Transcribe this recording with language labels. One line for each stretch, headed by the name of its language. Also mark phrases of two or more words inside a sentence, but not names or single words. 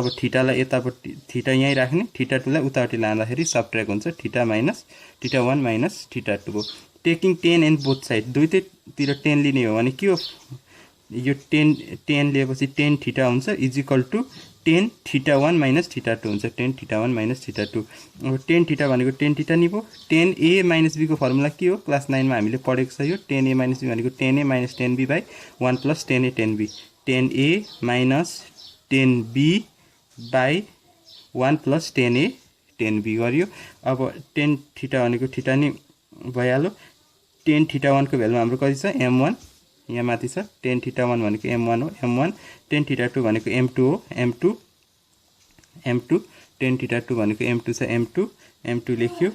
Nepali: अब थीटालाई यतापट्टि थीटा यही राख्ने, थीटा 2 लाई उतापट्टि लाँदाखेरि सबट्र्याक्ट हुन्छ,
English: theta 1 minus theta 2
Nepali: हो।
English: taking tan and both side,
Nepali: दुईटैतिर tan लिने हो भने के हो, यो tan लिएपछि
English: tan theta
Nepali: हुन्छ
English: equal to tan theta 1 minus theta 2
Nepali: हुन्छ,
English: tan theta 1 minus theta 2.
Nepali: अब
English: tan theta
Nepali: भनेको
English: tan theta
Nepali: नि भयो।
English: tan a minus b
Nepali: को फर्मुला के हो, क्लास 9 मा हामीले पढेको छ। यो
English: tan a minus b
Nepali: भनेको
English: tan a minus tan b by 1 plus tan a tan b, tan a minus tan b by 1 plus tan a tan b
Nepali: गरियो। अब
English: tan theta
Nepali: भनेको थीटा नि भइहाल्यो।
English: tan theta 1
Nepali: को भ्यालु हाम्रो कति छ, m1, यहाँ माथि छ।
English: tan theta 1
Nepali: भनेको m1 हो, m1।
English: tan theta 2
Nepali: भनेको m2 हो, m2।
English: tan theta 2
Nepali: भनेको m2 छ, m2 लेख्यो।